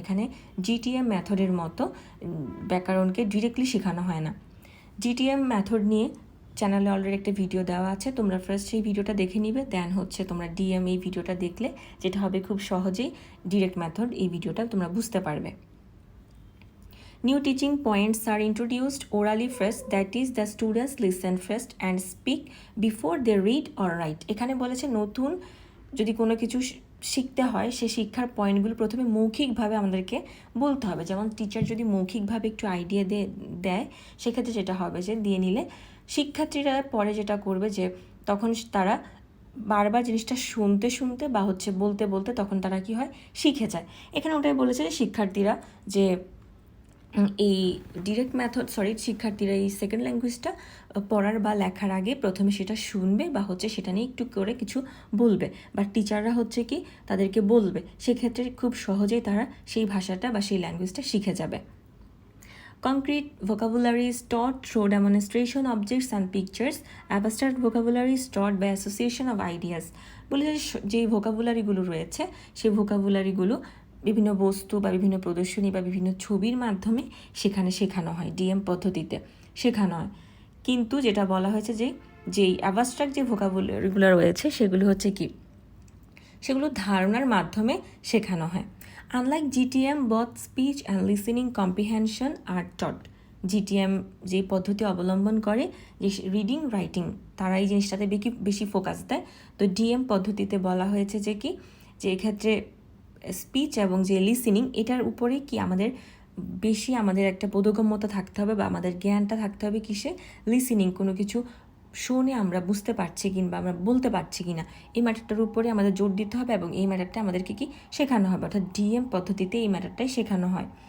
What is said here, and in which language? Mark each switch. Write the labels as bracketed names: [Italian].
[Bangla] এখানে জিটিএম মেথডের মতো ব্যাকরণকে ডিরেক্টলি শেখানো হয় না। জিটিএম মেথড নিয়ে চ্যানেলে অলরেডি একটা ভিডিও দেওয়া আছে, তোমরা ফার্স্ট সেই ভিডিওটা দেখে নিবে, দেন হচ্ছে তোমরা ডিএম এই ভিডিওটা দেখলে যেটা হবে খুব সহজেই ডিরেক্ট মেথড এই ভিডিওটা তোমরা বুঝতে পারবে। [English] New teaching points are introduced orally first, that is the students listen first and speak before they read or write. [Bangla] এখানে বলেছে নতুন যদি কোনো কিছু শিখতে হয় সে শিক্ষার পয়েন্টগুলো প্রথমে মৌখিকভাবে আমাদেরকে বলতে হবে। যেমন টিচার যদি মৌখিকভাবে একটু আইডিয়া দেয় সেক্ষেত্রে যেটা হবে যে দিয়ে নিলে শিক্ষার্থীরা পরে যেটা করবে যে তখন তারা বারবার জিনিসটা শুনতে শুনতে বা হচ্ছে বলতে বলতে তখন তারা কি হয়, শিখে যায়। এখানে ওটাই বলেছে যে শিক্ষার্থীরা যে এই ডিরেক্ট মেথড শিক্ষার্থীরা এই সেকেন্ড ল্যাঙ্গুয়েজটা পড়ার বা লেখার আগে প্রথমে সেটা শুনবে বা হচ্ছে সেটা নিয়ে একটু করে কিছু বলবে, বা টিচাররা হচ্ছে কি তাদেরকে বলবে, সেক্ষেত্রে খুব সহজেই তারা সেই ভাষাটা বা সেই ল্যাঙ্গুয়েজটা শিখে যাবে। [English] Concrete vocabulary is taught through demonstration, objects and pictures. Abstract vocabulary is taught by association of ideas. [Bangla] বলে যে ভোকাবুলারিগুলো রয়েছে সেই ভোকাবুলারিগুলো বিভিন্ন বস্তু বা বিভিন্ন প্রদর্শনী বা বিভিন্ন ছবির মাধ্যমে সেখানে শেখানো হয়, ডিএম পদ্ধতিতে শেখানো হয়। কিন্তু যেটা বলা হয়েছে যে যেই অ্যাবস্ট্রাক্ট যে ভোকাবুলারিগুলো রয়েছে সেগুলো হচ্ছে কি, সেগুলো ধারণার মাধ্যমে শেখানো হয়। [English] Unlike GTM, both speech and listening comprehension are taught. [Bangla] GTM যে পদ্ধতি অবলম্বন করে যে রিডিং রাইটিং, তারা এই জিনিসটাতে বেশি ফোকাস দেয়। তো ডিএম পদ্ধতিতে বলা হয়েছে যে কি, যে এক্ষেত্রে স্পিচ এবং যে লিসেনিং এটার উপরে কি আমাদের বেশি আমাদের একটা বোধগম্যতা থাকতে হবে বা আমাদের জ্ঞানটা থাকতে হবে কিসে, লিসেনিং, কোনো কিছু শুনে আমরা বুঝতে পারছি কিংবা আমরা বলতে পারছি কিনা এই ম্যাটারটার উপরে আমাদের জোর দিতে হবে এবং এই ম্যাটারটা আমাদেরকে কি শেখানো হবে, অর্থাৎ ডিএম পদ্ধতিতে এই ম্যাটারটাই শেখানো হয়।